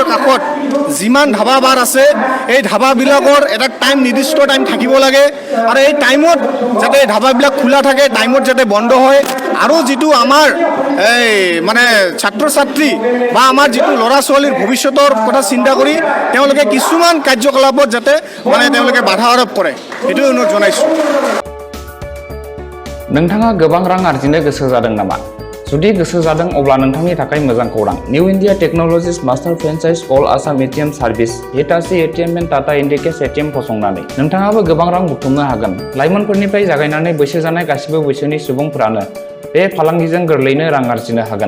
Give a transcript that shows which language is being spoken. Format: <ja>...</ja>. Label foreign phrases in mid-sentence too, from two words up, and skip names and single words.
<as>কাষত যিমান ধাবা বাৰ আছে এই ধাবাবিলাকৰ এটা নিৰ্দিষ্ট টাইম থাকিব লাগে আৰু এই টাইমত যাতে ধাবাবিলাক খোলা থাকে, টাইমত যাতে বন্ধ হয় আৰু যিটো আমাৰ এই মানে ছাত্ৰ ছাত্ৰী বা আমাৰ যিটো ল'ৰা ছোৱালীৰ ভৱিষ্যতৰ কথা চিন্তা কৰি তেওঁলোকে কিছুমান কাৰ্যকলাপত যাতে মানে তেওঁলোকে বাধা আৰোপ কৰে সেইটো অনুৰোধ জনাইছোঁ।</as> <brx>नोंथाङा गोबां रां आर्जिनो गोसो जादों नामा? जुदि गोसो जादों अब्ला नोंथांनि थाखाय मोजां खौरां। निउ इन्डिया टेक्न'लजिस मास्टार फ्रेन्चाइज अल आसाम एटिएम सार्भिस हिटाची एटिएम एन्ड टाटा इन्डिकेस एटिएम फसंनानै नोंथाङाबो गोबां रां बुथुमनो हागोन। लाइमोनफोरनिफ्राय जागायनानै बैसो जानाय गासिबो बैसोनि सुबुंफोरानो बे फालांगिजों गोरलैनो रां आर्जिनो हागोन।</brx>